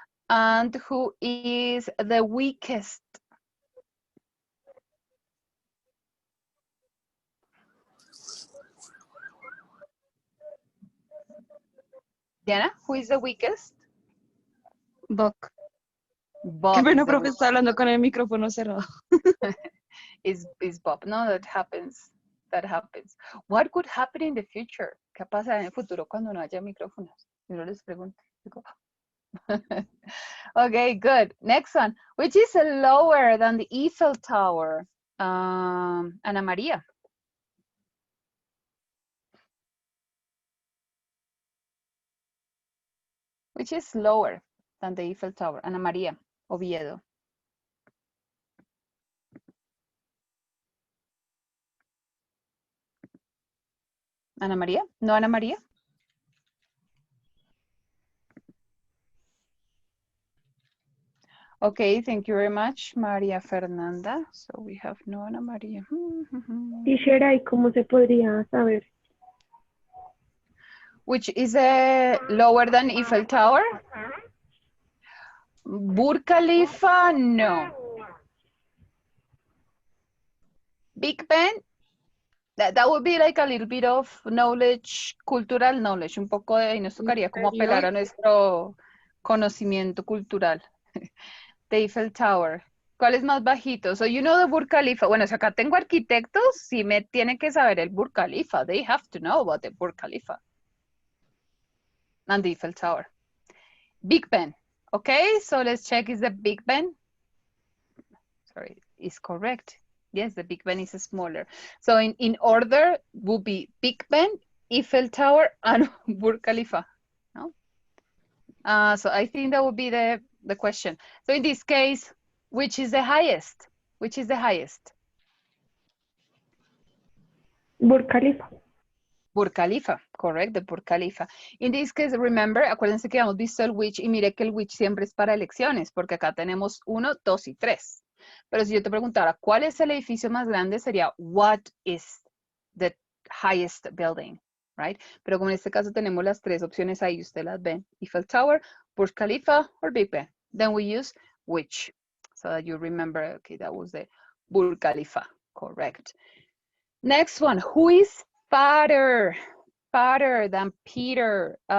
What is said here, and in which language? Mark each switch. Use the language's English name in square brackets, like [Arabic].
[English] And who is the weakest? Diana, who is the weakest? Buck. Bob. [Spanish] Qué pena, [English] is the [Spanish] profe, está hablando con el micrófono cerrado. [English] is Bob. No, that happens. That happens. What could happen in the future? [Spanish] ¿Qué pasa en el futuro cuando no haya micrófonos? Yo no les pregunto. [English] Okay, good. Next one. Which is lower than the Eiffel Tower? Ana María. Which is lower than the Eiffel Tower? Ana María, Oviedo. Ana María? No, Ana María? Okay, thank you very much, María Fernanda. So we have no Ana María. [Spanish] Teacher, ¿y cómo se podría saber? [English] Which is lower than Eiffel Tower? Burj Khalifa, no. Big Ben? That would be like a little bit of knowledge, cultural knowledge, [Spanish] un poco de, y nos tocaría como apelar a nuestro conocimiento cultural. The Eiffel Tower. ¿Cuál es más bajito? [English] So you know the Burj Khalifa. [Spanish] Bueno, si acá tengo arquitectos, sí me tienen que saber el Burj Khalifa. [English] They have to know about the Burj Khalifa. And the Eiffel Tower. Big Ben. Okay, so let's check is the Big Ben. Sorry, is correct. Yes, the Big Ben is smaller. So in order would be Big Ben, Eiffel Tower, and Burj Khalifa. No? So I think that would be the question. So in this case, which is the highest? Which is the highest? Burj Khalifa. Burj Khalifa, correct, the Burj Khalifa. In this case, remember, [Spanish] acuérdense que hemos visto el which y mire que el which siempre es para elecciones, porque acá tenemos 1, 2 y 3. Pero si yo te preguntara, ¿cuál es el edificio más grande? [English] Sería, what is the highest building, right? [Spanish] Pero como en este caso tenemos las 3 opciones ahí, usted las ven. [English] Eiffel Tower, Burj Khalifa, or Big Ben. Then we use which, so that you remember, okay, that was the Burj Khalifa, correct. Next one, who is fatter than Peter?